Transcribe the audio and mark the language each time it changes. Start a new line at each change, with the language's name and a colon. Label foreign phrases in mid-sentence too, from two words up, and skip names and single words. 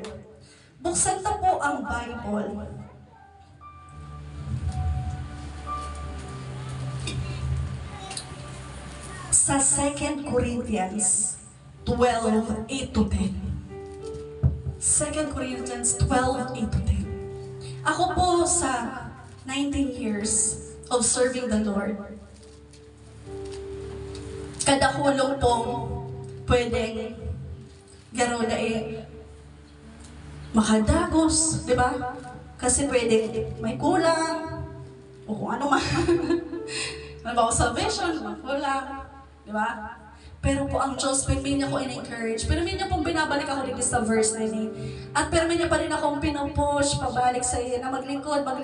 Filipino: Buksan na po ang Bible. Sa 2 Corinthians 12, 8-10. 2 Corinthians 12, 8-10. Ako po sa
English: 19 years of serving the Lord,
Bikol: kada hulong pong pwedeng garo na makadagos,
Filipino: di ba? Kasi pwedeng may kulang, o kung ano man. Halimbawa salvation, kulang, di ba? Pero po ang Diyos, may niya ko in-encourage. Pero may niya pong binabalik ako dito sa verse na ini. At pero may niya pa rin akong pinupush, pabalik sa iyo na maglingkod.